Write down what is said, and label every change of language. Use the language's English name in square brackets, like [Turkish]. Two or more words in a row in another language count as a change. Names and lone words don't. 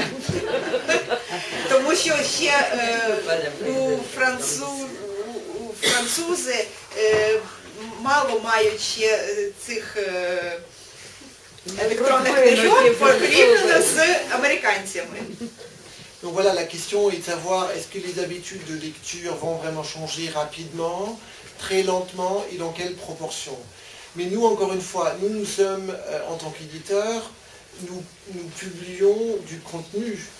[Ukrainian] Тому що ще французи мало мають ще цих електронних книжок порівняно з американцями. [French] Donc voilà, la question est de savoir est-ce que les habitudes de lecture vont vraiment changer rapidement, très lentement et dans quelle proportion. Mais nous, encore une fois, nous sommes, en tant qu'éditeurs, nous publions du contenu.